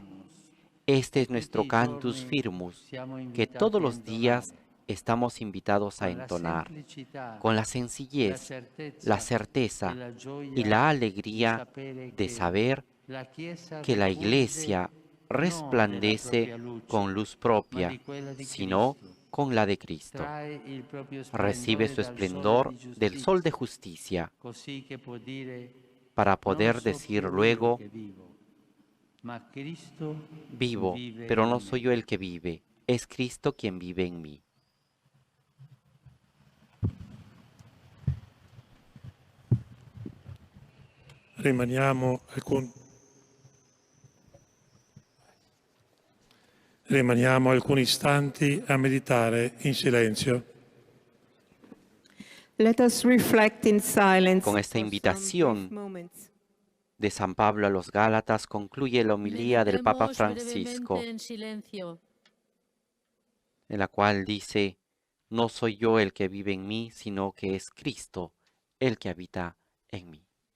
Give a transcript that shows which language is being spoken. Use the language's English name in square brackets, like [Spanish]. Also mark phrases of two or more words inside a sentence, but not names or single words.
[Spanish] Este es nuestro [Latin] cantus firmus, [Spanish] que todos los días estamos invitados a entonar, con la sencillez, la certeza y la alegría de saber que la Iglesia resplandece con luz propia, sino con la de Cristo. Recibe su esplendor del sol de justicia, para poder decir luego: vivo, pero no soy yo el que vive, es Cristo quien vive en mí. [Italian] Rimaniamo alcuni istanti a meditare in silenzio. [English] Let us reflect in silence. [Spanish] Con esta invitación de San Pablo a los Gálatas concluye la homilía del Papa Francisco, en la cual dice: no soy yo el que vive en mí, sino que es Cristo el que habita en mí.